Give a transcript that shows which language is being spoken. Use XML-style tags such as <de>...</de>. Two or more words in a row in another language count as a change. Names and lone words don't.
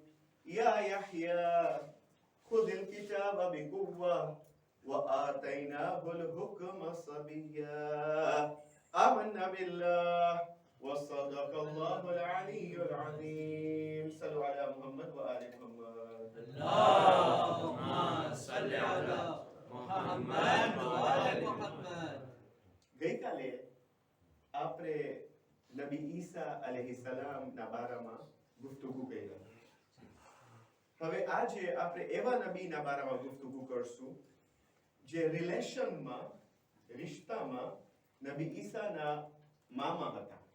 <ar>يا يحيى خذ الكتاب بقوة وآتيناه الحكم صبيا. آمنا بالله وصدق الله العلي العظيم. صلوا على محمد وآل محمد. اللهم صل على محمد وعلى محمد.</ar> <gu>ગઈકાલે આપણે નબી ઈસા અલૈહિસ્સલામ ના બારામાં ગુફ્તગુ કરી. હવે આજે આપણે એવા નબીના બારામાં ગુફ્તગુ કરશું જે રિલેશનમાં રિશ્તામાં નબી ઈસાના મામા હતા.</gu>